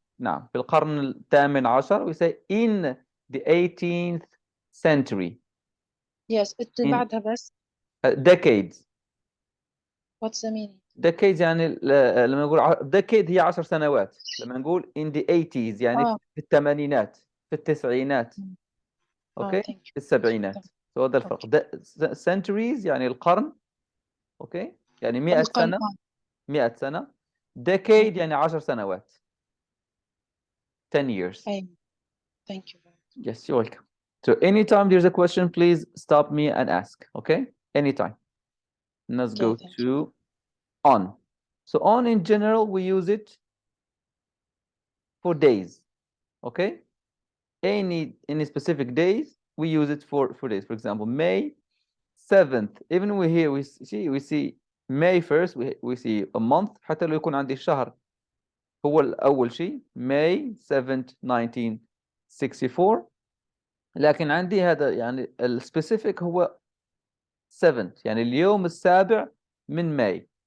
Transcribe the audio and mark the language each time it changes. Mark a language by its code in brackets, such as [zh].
[ar] نعم، في القرن الثامن عشر [en] we say in the 18th century. [ar] Yes, بعدها بس. [en] decades. What's the meaning? [ar] decades يعني لما نقول decade هي 10 سنوات. لما نقول [en] in the 80s [ar] يعني في الثمانينات، في التسعينات. اوكي، في السبعينات. so هذا الفرق. centuries يعني القرن. اوكي، يعني 100 سنة. 100 سنة. decade يعني 10 سنوات. [en] 10 years. Thank you. Yes, you're welcome. So anytime there's a question, please stop me and ask. Okay, anytime. Let's go to on. So on in general, we use it for days. Okay, any specific days, we use it for days. For example, May 7th. Even we here we see May 1st, we see a month. [ar] حتى لو يكون عندي الشهر هو الأول شيء May 7th 1964. لكن عندي هذا يعني السبيسيفيك هو 7th، يعني اليوم السابع من May.